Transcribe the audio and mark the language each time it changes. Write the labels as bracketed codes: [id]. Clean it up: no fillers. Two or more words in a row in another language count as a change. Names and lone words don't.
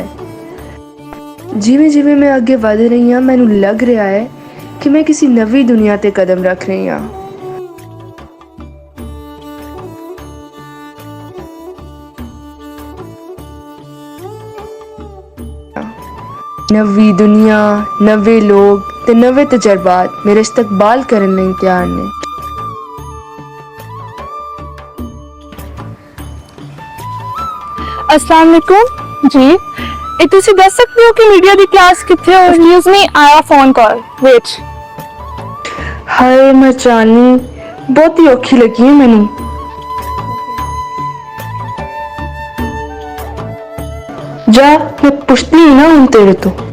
[pa] ਜਿਵੇਂ ਜਿਵੇਂ ਮੈਂ ਅੱਗੇ ਵਧ ਰਹੀ ਹਾਂ ਮੈਨੂੰ ਲੱਗ ਰਿਹਾ ਹੈ ਕਿ ਮੈਂ ਕਿਸੀ ਨਵੀਂ ਦੁਨੀਆ ਤੇ ਕਦਮ ਰੱਖ ਰਹੀ ਹਾਂ। ਨਵੀਂ ਦੁਨੀਆ, ਨਵੇਂ ਲੋਕ ਤੇ ਨਵੇਂ ਤਜਰਬਾਤ ਮੇਰੇ ਇਸਤਕਬਾਲ ਕਰਨ ਲਈ ਤਿਆਰ ਨੇ। [ar] السلام عليكم [pa] जी, ਇਹ ਤੁਸੀਂ ਦੱਸ ਸਕਦੇ ਹੋ ਕਿ ਮੀਡੀਆ ਦੀ ਕਲਾਸ ਕਿੱਥੇ ਹੈ? [en] excuse me, ਆਇਆ phone call, wait। [pa] ਹਾਏ ਮੈਂ ਚਾਹਨੀ ਬਹੁਤ ਹੀ ਔਖੀ ਲੱਗੀ ਹੈ ਮੈਨੂੰ। ਜਾ ਮੈਂ ਪੁੱਛਤੀ ਹੀ ਨਾ ਹੂੰ ਤੇਰੇ ਤੋਂ।